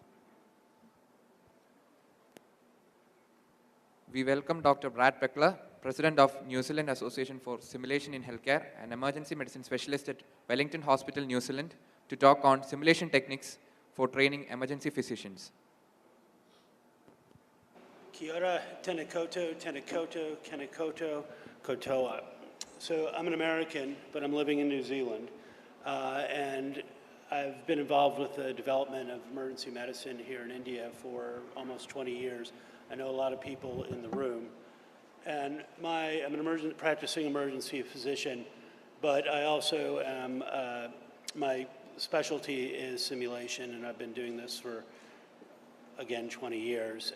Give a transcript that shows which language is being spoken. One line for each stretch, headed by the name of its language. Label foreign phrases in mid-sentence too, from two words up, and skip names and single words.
English: We welcome Dr. Brad Prakkar, President of New Zealand Association for Simulation in Healthcare and Emergency Medicine Specialist at Wellington Hospital, New Zealand, to talk on simulation techniques for training emergency physicians.
Māori: Kia ora, tēnā koutou, tēnā koutou, tēnā koutou, koutoa.
English: So I'm an American, but I'm living in New Zealand. And I've been involved with the development of emergency medicine here in India for almost 20 years. I know a lot of people in the room. And I'm an practicing emergency physician, but I also am, my specialty is simulation, and I've been doing this for, again, 20 years.